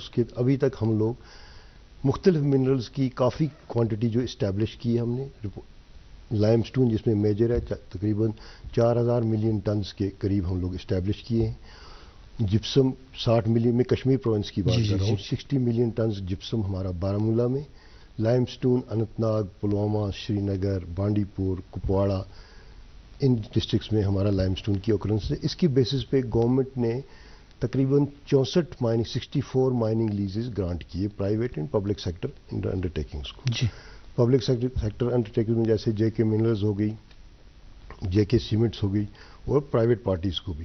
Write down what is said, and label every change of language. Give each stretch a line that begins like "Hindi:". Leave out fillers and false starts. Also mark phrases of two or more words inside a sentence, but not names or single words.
Urdu: اس کے ابھی تک ہم لوگ مختلف منرلز کی کافی کوانٹٹی جو اسٹیبلش کی ہے ہم نے۔ لائم سٹون جس میں میجر ہے تقریباً 4000
English: million tonnes
Urdu: کے قریب ہم لوگ اسٹیبلش کیے ہیں۔ جپسم 60 ملین، میں کشمیر پروونس کی بات کر رہا ہوں، 60
English: million tonnes
Urdu: جپسم ہمارا بارہمولہ میں، لائم سٹون اننت ناگ، پلوامہ، سری نگر، بانڈی پور، کپواڑہ، ان ڈسٹرکٹس میں ہمارا لائم سٹون کی اوکرنس ہے۔ اس کی بیسس پہ گورنمنٹ نے تقریباً 64
English: mining leases
Urdu: گرانٹ کیے،
English: private and public sector undertakings
Urdu: کو۔ جی،
English: public sector undertaking
Urdu: میں جیسے جے کے منرلز ہو گئی، جے کے سیمنٹس ہو گئی، اور
English: private parties
Urdu: کو بھی۔